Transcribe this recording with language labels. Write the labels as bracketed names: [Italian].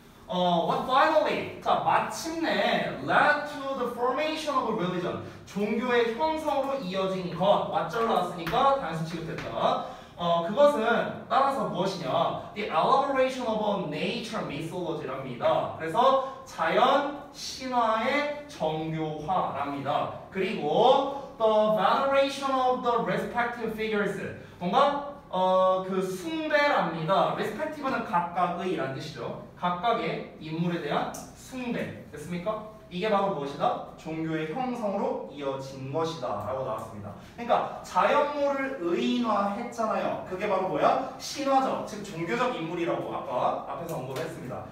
[English] What finally, [Korean] 자 마침내 [English] led to the formation of a religion, [Korean] 종교의 형성으로 이어진 것, 왓절 나왔으니까 단수 취급했다. 그것은 따라서 무엇이냐? [English] The elaboration of a nature mythology랍니다. [Korean] 그래서 자연 신화의 정교화랍니다. 그리고 [English] the veneration of the respective figures, [Korean] 뭔가 그 숭배랍니다. respective는 각각의라는 뜻이죠. 각각의 인물에 대한 숭배. 됐습니까? 이게 바로 무엇이다? 종교의 형성으로 이어진 것이다 라고 나왔습니다. 그러니까 자연물을 의인화했잖아요. 그게 바로 뭐야? 신화적, 즉 종교적 인물이라고 아까 앞에서 언급을 했습니다.